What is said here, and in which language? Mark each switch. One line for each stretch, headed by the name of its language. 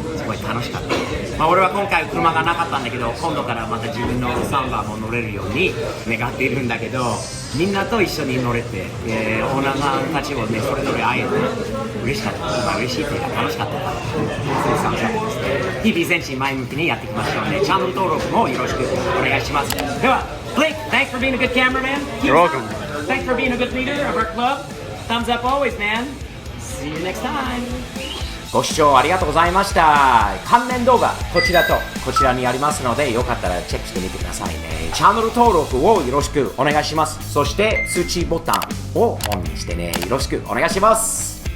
Japanese: すごい楽しかった。俺は今回車がなかったんだけど、今度からまた自分のサンバも乗れるように願っているんだけど、みんなと一緒に乗れて、オーナーさんたちをね、それぞれ会えて嬉しかった。嬉しいっていうか楽しかった。そういう楽しかったですね。日々前進前向きにやっていきましょうね。チャンネル登録もよろしくお願いします。では、
English: Blake, thanks for being a good cameraman. You're welcome. Thanks for being a good leader of our club. Thumbs up always, man. See you next time.
Japanese: ご視聴ありがとうございました。関連動画こちらとこちらにありますので、よかったらチェックしてみてくださいね。チャンネル登録をよろしくお願いします。そして通知ボタンをオンにしてね、よろしくお願いします。